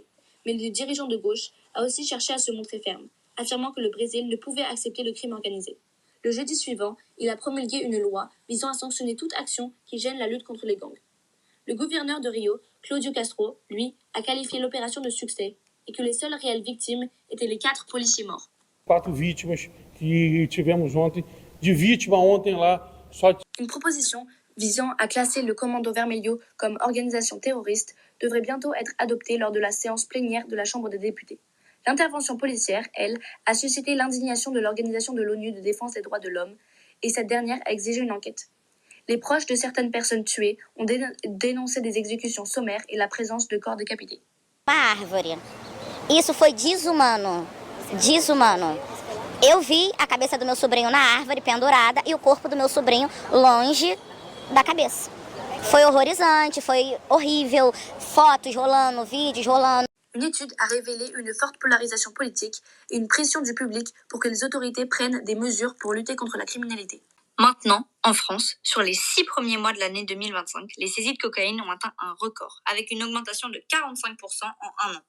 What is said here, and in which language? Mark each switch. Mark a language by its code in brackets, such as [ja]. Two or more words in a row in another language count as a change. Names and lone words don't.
[fr] Mais le dirigeant de gauche a aussi cherché à se montrer ferme, affirmant que le Brésil ne pouvait accepter le crime organisé. Le jeudi suivant, il a promulgué une loi visant à sanctionner toute action qui gêne la lutte contre les gangs. Le gouverneur de Rio, Cláudio Castro, lui, a qualifié l'opération de succès et que les seules réelles victimes étaient les 4 policiers morts. [pt] 4 vítimas que tivemos ontem, de vítima ontem lá, só. [fr] Une proposition visant à classer le Commando Vermelho comme organisation terroriste devrait bientôt être adoptée lors de la séance plénière de la Chambre des députés. L'intervention policière, elle, a suscité l'indignation de l'Organisation de l'ONU de défense des droits de l'homme et cette dernière a exigé une enquête. Les proches de certaines personnes tuées ont dénoncé des exécutions sommaires et la présence de corps décapités. [pt] Uma árvore. Isso foi desumano. Desumano. Eu vi a cabeça do meu sobrinho na árvore pendurada e o corpo do meu sobrinho longe da cabeça. Foi horrorizante, foi horrível. Fotos rolando, vídeos rolando. [fr] Une étude a révélé une forte polarisation politique et une pression du public pour que les autorités prennent des mesures pour lutter contre la criminalité. Maintenant, en France, sur les 6 premiers mois de l'année 2025, les saisies de cocaïne ont atteint un record, avec une augmentation de 45% en un an.